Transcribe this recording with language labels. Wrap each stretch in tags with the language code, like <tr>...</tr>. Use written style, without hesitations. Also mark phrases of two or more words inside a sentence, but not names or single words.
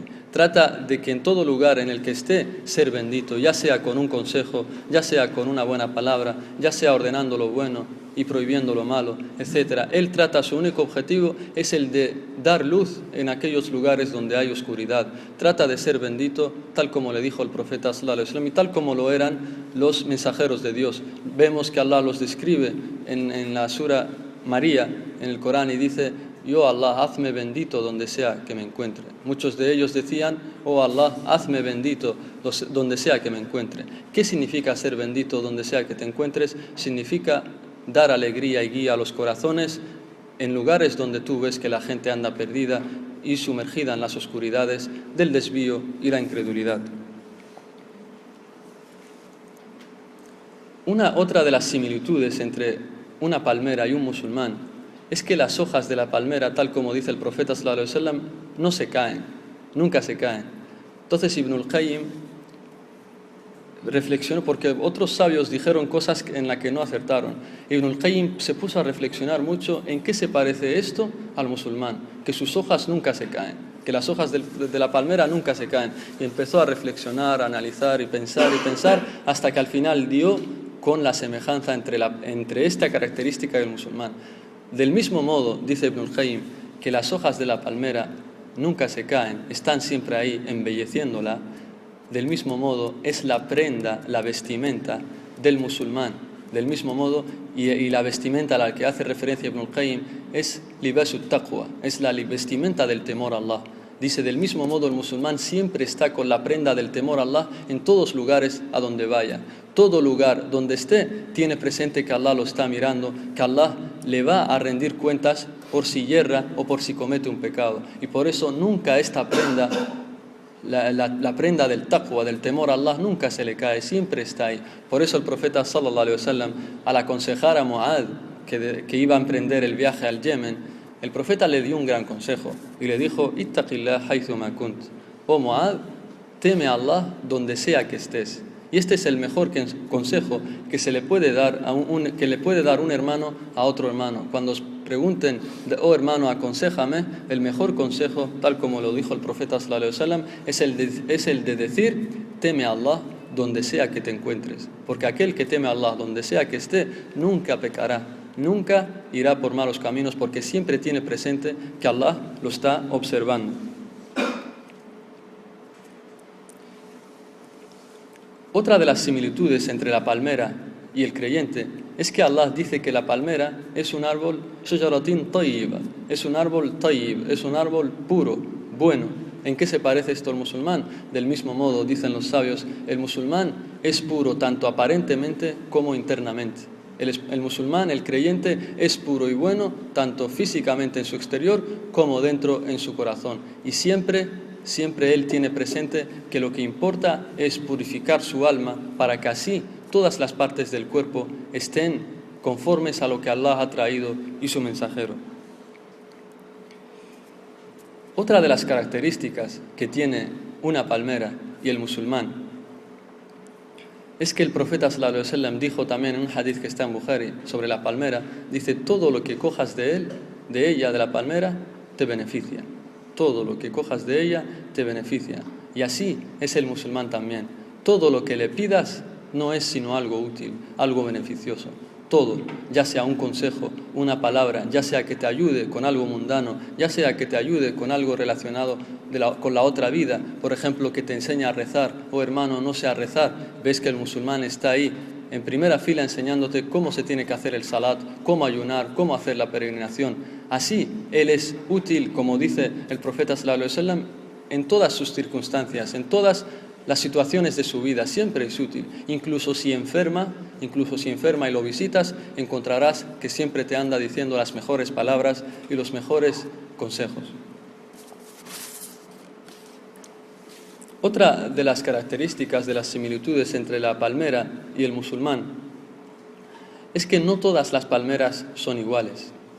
<es>Trata de que en todo lugar en el que esté, ser bendito, ya sea con un consejo, ya sea con una buena palabra, ya sea ordenando lo bueno y prohibiendo lo malo, etc. Él trata, su único objetivo es el de dar luz en aquellos lugares donde hay oscuridad. Trata de ser bendito, tal como le dijo el profeta</es> <ar>صلى الله عليه وسلم</ar> <es>y tal como lo eran los mensajeros de Dios. Vemos que Allah los describe en la sura María, en el Corán, y dice: yo Allah, hazme bendito donde sea que me encuentre. Muchos de ellos decían: oh Allah, hazme bendito donde sea que me encuentre. ¿Qué significa ser bendito donde sea que te encuentres? Significa dar alegría y guía a los corazones en lugares donde tú ves que la gente anda perdida y sumergida en las oscuridades del desvío y la incredulidad. Otra de las similitudes entre una palmera y un musulmán es que las hojas de la palmera, tal como dice el profeta</es> <ar>صلى الله عليه وسلم,</ar> <es>no se caen, nunca se caen. Entonces Ibn al-Qayyim reflexionó, porque otros sabios dijeron cosas en las que no acertaron. Ibn al-Qayyim se puso a reflexionar mucho en qué se parece esto al musulmán, que sus hojas nunca se caen, que las hojas de la palmera nunca se caen. Y empezó a reflexionar, a analizar y pensar, hasta que al final dio con la semejanza entre esta característica del musulmán. Del mismo modo, dice Ibn al-Qayyim, que las hojas de la palmera nunca se caen, están siempre ahí embelleciéndola. Del mismo modo es la prenda, la vestimenta del musulmán. Del mismo modo, y la vestimenta a la que hace referencia Ibn al-Qayyim es</es> <ar>لباس التقوى,</ar> <es>es la vestimenta del temor a Allah. Dice: del mismo modo el musulmán siempre está con la prenda del temor a Allah en todos lugares a donde vaya. Todo lugar donde esté tiene presente que Allah lo está mirando, que Allah le va a rendir cuentas por si yerra o por si comete un pecado. Y por eso nunca esta prenda, la prenda del taqwa, del temor a Allah, nunca se le cae, siempre está ahí. Por eso el profeta</es> <ar>صلى الله عليه وسلم,</ar> <es>al aconsejar a Muad que iba a emprender el viaje al Yemen, el profeta le dio un gran consejo y le dijo:</es> <ar>اتق الله حيثما كنت.</ar> <es>Oh Muad, teme a Allah donde sea que estés. Y este es el mejor consejo que se le puede dar que le puede dar un hermano a otro hermano. Cuando os pregunten: oh hermano, aconséjame, el mejor consejo, tal como lo dijo el profeta</es> <ar>صلى الله عليه وسلم,</ar> <es>es el de decir: teme a Allah donde sea que te encuentres, porque aquel que teme a Allah donde sea que esté nunca pecará, nunca irá por malos caminos, porque siempre tiene presente que Allah lo está observando. Otra de las similitudes entre la palmera y el creyente es que Allah dice que la palmera es un árbol</es> <ar>شجرة طيبة,</ar> <es>es un árbol tayyib, es un árbol puro, bueno. ¿En qué se parece esto al musulmán? Del mismo modo, dicen los sabios, el musulmán es puro tanto aparentemente como internamente. El musulmán, el creyente, es puro y bueno tanto físicamente en su exterior como dentro en su corazón. Y siempre él tiene presente que lo que importa es purificar su alma para que así todas las partes del cuerpo estén conformes a lo que Allah ha traído y su mensajero. Otra de las características que tiene una palmera y el musulmán es que el profeta</es> <ar>صلى الله عليه وسلم</ar> <es>dijo también en un hadith que está en Bukhari sobre la palmera, dice, todo lo que cojas de él, de ella, de la palmera, te beneficia. Todo lo que cojas de ella te beneficia. Y así es el musulmán también. Todo lo que le pidas no es sino algo útil, algo beneficioso. Todo, ya sea un consejo, una palabra, ya sea que te ayude con algo mundano, ya sea que te ayude con algo relacionado con la otra vida, por ejemplo, que te enseña a rezar, o hermano, no sé a rezar, ves que el musulmán está ahí en primera fila enseñándote cómo se tiene que hacer el salat, cómo ayunar, cómo hacer la peregrinación. Así, él es útil, como dice el profeta</es> <ar>صلى الله عليه وسلم,</ar> <es>en todas sus circunstancias, en todas las situaciones de su vida, siempre es útil. Incluso si enferma y lo visitas, encontrarás que siempre te anda diciendo las mejores palabras y los mejores consejos. Otra de las características de las similitudes entre la palmera y el musulmán es que no todas las palmeras son iguales.</es>